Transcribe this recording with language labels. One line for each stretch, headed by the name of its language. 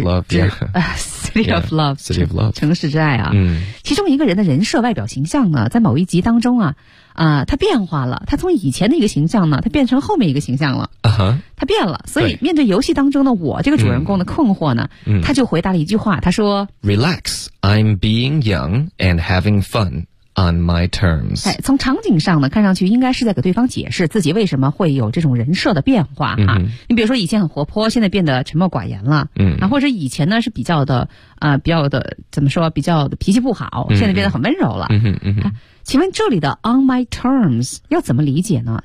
English: City of Love,
Chinese: 城市之爱啊。其中一个人的人设外表形象呢，在某一集当中啊，他变化了，他从以前的一个形象呢，他变成后面一个形象了。他变了，所以面对游戏当中的我这个主人公的困惑呢，他就回答了一句话，他说
English: Relax, I'm being young and having fun on my terms.
Chinese: 从场景上呢，看上去应该是在给对方解释自己为什么会有这种人设的变化啊。你比如说以前很活泼，现在变得沉默寡言了。或者以前呢是比较的比较的脾气不好，现在变得很温柔了。请问这里的 on my terms 要怎么理解呢？